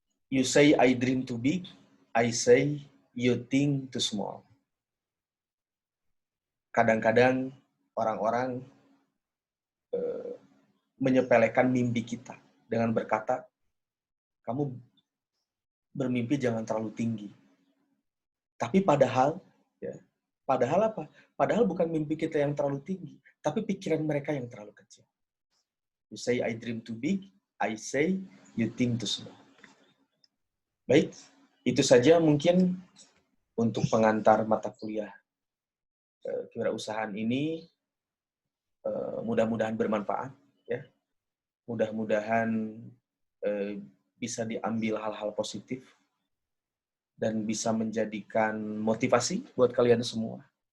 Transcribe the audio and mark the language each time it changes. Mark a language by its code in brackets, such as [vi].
[en] You say I dream too big, I say you think too small. [id] Kadang-kadang orang-orang menyepelekan mimpi kita dengan berkata, kamu bermimpi jangan terlalu tinggi. Tapi padahal apa? Padahal bukan mimpi kita yang terlalu tinggi, tapi pikiran mereka yang terlalu kecil. [en] You say I dream too big, I say you think too small. [id] Baik, itu saja mungkin untuk pengantar mata kuliah kewirausahaan ini. Mudah-mudahan bermanfaat, ya. Mudah-mudahan bisa diambil hal-hal positif dan bisa menjadikan motivasi buat kalian semua.